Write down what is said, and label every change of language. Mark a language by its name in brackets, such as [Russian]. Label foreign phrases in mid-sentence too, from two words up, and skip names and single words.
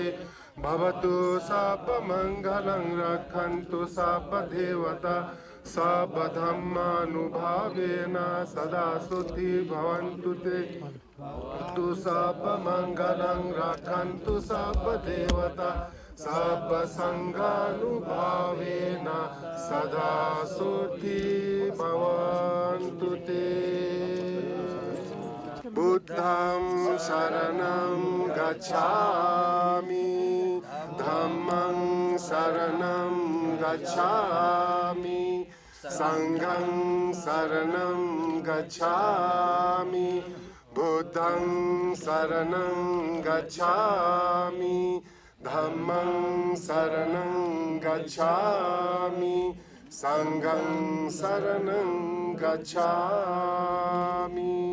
[Pali] भवतु सर्वमङ्गलं रक्षन्तु सर्वदेवता सर्वधर्मानुभावेन सदा सुखी भवन्तु ते। भवतु सर्वमङ्गलं रक्षन्तु सर्वदेवता सर्वसङ्गानुभावेन सदा सुखी भवन्तु ते। बुद्धं शरणं गच्छामि, धम्मं शरणं गच्छामि, संघं शरणं गच्छामि, बुद्धं शरणं गच्छामि, धम्मं शरणं गच्छामि, संघं शरणं गच्छामि।